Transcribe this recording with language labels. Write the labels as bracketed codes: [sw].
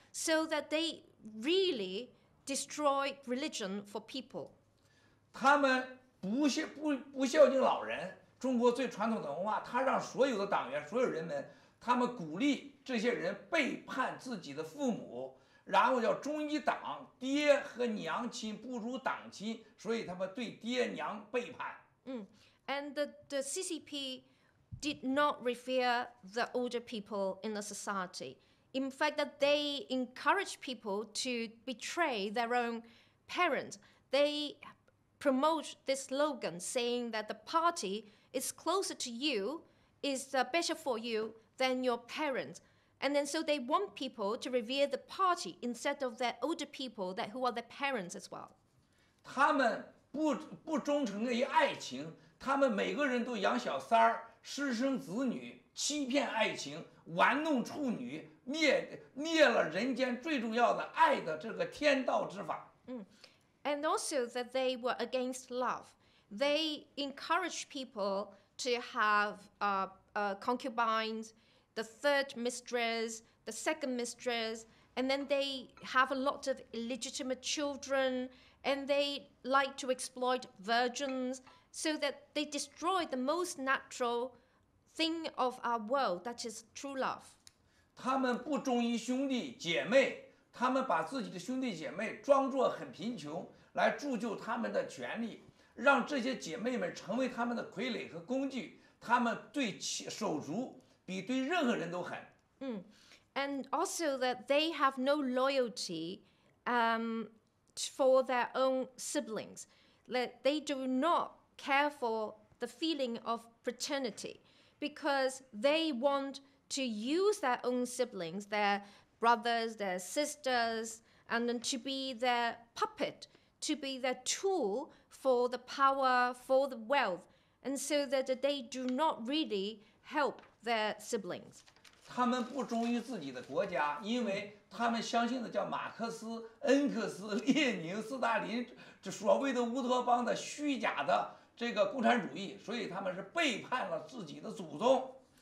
[en] So that they really destroy religion for people. [zh] 他们不孝敬老人，中国最传统的文化，他让所有的党员、所有人们，他们鼓励这些人背叛自己的父母，然后叫忠于党，爹和娘亲不如党亲，所以他们对爹娘背叛。 [en] And the CCP did not revere the older people in the society. In fact, that they encourage people to betray their own parents. They promote this slogan saying that the party is closer to you, is better for you than your parents. And then so they want people to revere the party instead of their older people who are their parents as well. [zh] 他们不忠诚于爱情，他们每个人都养小三儿，私生子女，欺骗爱情，玩弄处女，灭了人间最重要的爱的这个天道之法。 [en] And also that they were against love. They encouraged people to have concubines, the third mistress, the second mistress, and then they have a lot of illegitimate children, and they like to exploit virgins, so that they destroy the most natural thing of our world, that is true love. [zh] 他们不忠于兄弟姐妹，他们把自己的兄弟姐妹装作很贫穷，来铸就他们的权利，让这些姐妹们成为他们的傀儡和工具。他们对手足比对任何人都狠。 [en] And also that they have no loyalty for their own siblings. That they do not care for the feeling of fraternity because they want to use their own siblings, their brothers, their sisters, and then to be their puppet, to be their tool for the power, for the wealth, and so that they do not really help their siblings. [zh] 他们不忠于自己的国家，因为他们相信的叫马克思、恩格斯、列宁、斯大林这所谓的乌托邦的虚假的这个共产主义，所以他们是背叛了自己的祖宗。